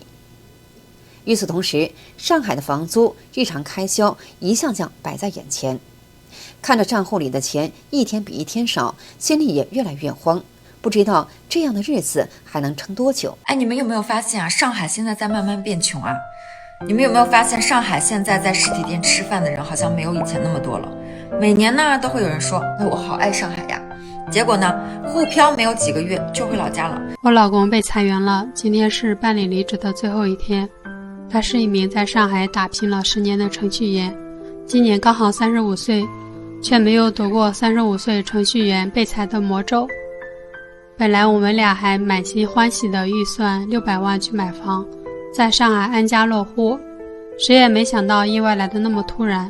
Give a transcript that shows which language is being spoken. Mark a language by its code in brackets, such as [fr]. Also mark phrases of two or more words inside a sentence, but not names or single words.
[zh] 與此同時，上海的房租、日常開銷一項項擺在眼前，看着賬戶裡的錢一天比一天少，心裡也越來越慌，不知道這樣的日子還能撐多久。哎，你們有沒有發現啊？上海現在在慢慢變窮啊！你們有沒有发现，上海现在在实体店吃饭的人好像没有以前那么多了？每年呢都会有人说，我好爱上海呀。结果呢，沪漂没有几個月就回老家了。我老公被裁員了，今天是辦理離職的最後一天。他是一名在上海打拼了10年的程序員，今年剛好35歲，卻沒有躲過35歲程序員被裁的魔咒。本來我們倆還滿心歡喜的預算600萬去買房，在上海安家落戶，誰也沒想到意外來得那麼突然。